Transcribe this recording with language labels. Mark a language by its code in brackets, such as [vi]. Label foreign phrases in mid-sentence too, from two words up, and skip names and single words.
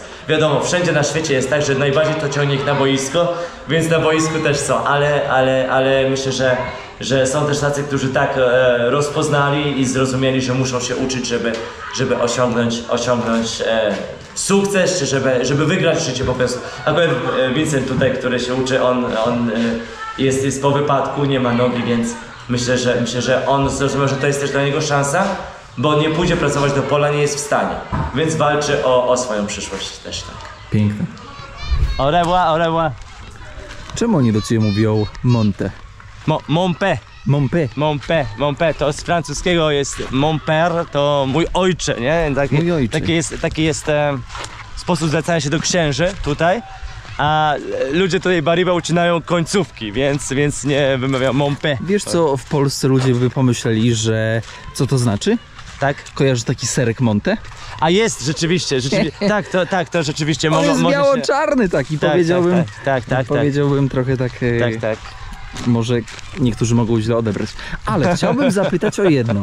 [pl] Wiadomo, wszędzie na świecie jest tak, że najbardziej to ciągnie ich na boisko, więc na boisku też są, ale myślę, że są też tacy, którzy tak rozpoznali i zrozumieli, że muszą się uczyć, żeby osiągnąć sukces, czy żeby wygrać w życiu po prostu. Akurat Vincent tutaj, który się uczy, on jest po wypadku, nie ma nogi, więc myślę, że on zrozumiał, że to jest też dla niego szansa, bo nie pójdzie pracować do pola, nie jest w stanie. Więc walczy o swoją przyszłość też tak. Piękne. [fr] Au revoir. [pl] Czemu oni do ciebie mówią Monte? [fr] Mon père. Mon père, [pl] to z francuskiego jest [fr] mon père, [pl] to mój ojcze, nie? Mój ojcze. Taki jest sposób zwracania się do księży tutaj, a ludzie tutaj Bariba ucinają końcówki, więc nie wymawiam [fr] mon père. [pl] Wiesz co w Polsce ludzie by pomyśleli, że co to znaczy? Tak? Kojarzysz taki serek Monte? A jest, rzeczywiście. Tak, to rzeczywiście On jest może się... biało-czarny taki, Tak, powiedziałbym. tak. Powiedziałbym trochę tak... Tak. Może niektórzy mogą źle odebrać. Ale chciałbym zapytać o jedno.